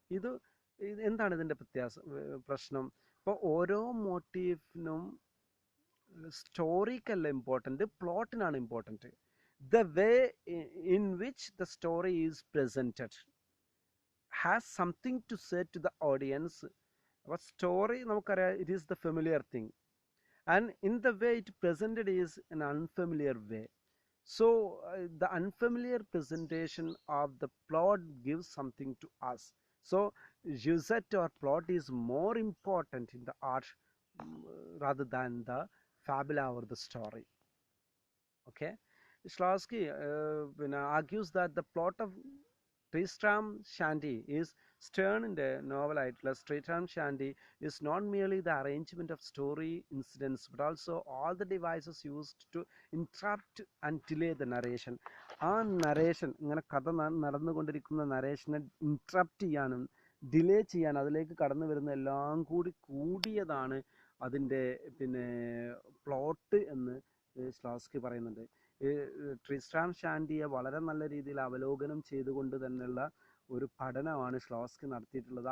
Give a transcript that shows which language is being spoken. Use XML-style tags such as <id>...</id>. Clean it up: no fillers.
<ml>ഇത് എന്താണ് ഇതിൻ്റെ പ്രശ്നം? ഇപ്പോൾ ഓരോ മോട്ടീവിനും സ്റ്റോറിക്കല്ല important, പ്ലോട്ടിനാണ് important.</ml> <en>The way in which the story is presented has something to say to the audience.</en> <ml>അപ്പോൾ സ്റ്റോറി നമുക്കറിയാം,</ml> <en>It is the familiar thing, and in the way it presented is an unfamiliar way. So the unfamiliar presentation of the plot gives something to us. So Jusette or plot is more important in the art rather than the fabula or the story. Okay, Shklovsky argues that the plot of Tristram Shandy is stern in the novel ആയിട്ടുള്ള Tristram Shandy is not merely the arrangement of story incidents but also all the devices used to interrupt and delay the narration.</en> <ml>ആ narration, ഇങ്ങനെ കഥ നടന്നുകൊണ്ടിരിക്കുന്ന നരേഷനെ interrupt ചെയ്യാനും delay ചെയ്യാൻ, അതിലേക്ക് കടന്നു വരുന്ന എല്ലാം കൂടിയതാണ് അതിൻ്റെ പ്ലോട്ട് എന്ന് ശ്ലോസ്കി പറയുന്നുണ്ട്. ട്രിസ്ട്രാം ഷാൻഡിയെ വളരെ നല്ല രീതിയിൽ അവലോകനം ചെയ്തുകൊണ്ട് തന്നെയുള്ള ഒരു പഠനമാണ് ശ്ലോസ്കി നടത്തിയിട്ടുള്ളത്.</ml>